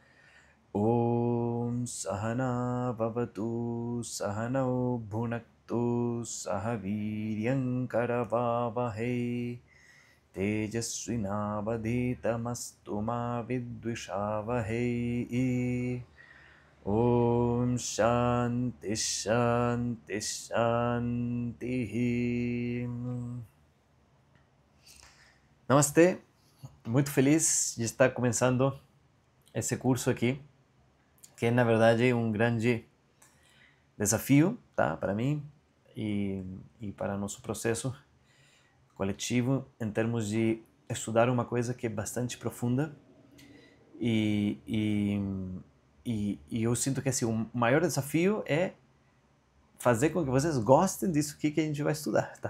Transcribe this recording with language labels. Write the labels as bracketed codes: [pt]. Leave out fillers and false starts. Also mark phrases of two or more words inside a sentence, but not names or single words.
[sa] ओम् सहना ववतु सहनौ भुनक्तु सहवीर्यम् करवावहै तेजस्विनावधीतमस्तु मा विद्विषावहै. ओम् शान्तिः शान्तिः शान्तिः. [pt] Namastê, muito feliz de estar começando esse curso aqui, que é na verdade um grande desafio, tá, para mim e para nosso processo coletivo em termos de estudar uma coisa que é bastante profunda e eu sinto que assim, o maior desafio é fazer com que vocês gostem disso aqui que a gente vai estudar, tá?